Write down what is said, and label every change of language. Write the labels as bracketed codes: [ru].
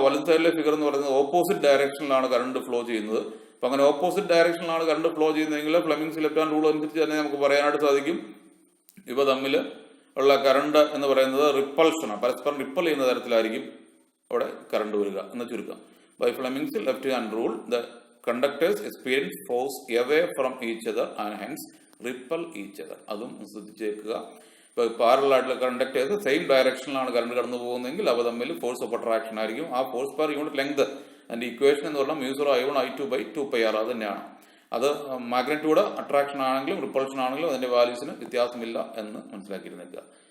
[ml] വലത് സൈഡിലെ ഫിഗർ എന്ന് പറയുന്നത് ഓപ്പോസിറ്റ് ഡയറക്ഷനിലാണ് കറണ്ട് ഫ്ലോ ചെയ്യുന്നത്. അപ്പം അങ്ങനെ ഓപ്പോസിറ്റ് ഡയറക്ഷനിലാണ് കറണ്ട് ഫ്ലോ ചെയ്യുന്നതെങ്കിൽ ഫ്ലെമിങ്സ് ലെഫ്റ്റ് ഹാൻഡ് റൂൾ അനുസരിച്ച് തന്നെ നമുക്ക് പറയാനായിട്ട് സാധിക്കും ഇവ തമ്മിൽ ഉള്ള കറണ്ട് എന്ന് പറയുന്നത് റിപ്പൾഷനാണ്. പരസ്പരം റിപ്പൽ ചെയ്യുന്ന തരത്തിലായിരിക്കും അവിടെ കറണ്ട് വരിക എന്ന് ചുരുക്കം. [en] By Fleming's left hand rule the conductors experience force away from each other and hence repel each other. [ml] അതും ശ്രദ്ധിച്ചേക്കുക. ഇപ്പോൾ പാരലൽ ആയിട്ടുള്ള കണ്ടക്ടേഴ്സ് സെയിം ഡയറക്ഷനിലാണ് കറണ്ട് കടന്നു പോകുന്നതെങ്കിൽ അവ തമ്മിൽ ഫോഴ്സ് ഓഫ് അട്രാക്ഷൻ ആയിരിക്കും. ആ ഫോഴ്സ് പെർ യൂണിറ്റ് ലെങ്ത് അതിന്റെ ഇക്വേഷൻ എന്ന് പറഞ്ഞാൽ μ0 I1 I2 by 2πr അത് തന്നെയാണ്. അത് മാഗ്നിറ്റ്യൂഡ് അട്രാക്ഷൻ ആണെങ്കിലും റിപ്പൾഷൻ ആണെങ്കിലും അതിന്റെ വാല്യൂസിന് വ്യത്യാസമില്ല എന്ന് മനസ്സിലാക്കിയിരുന്നേക്കുക.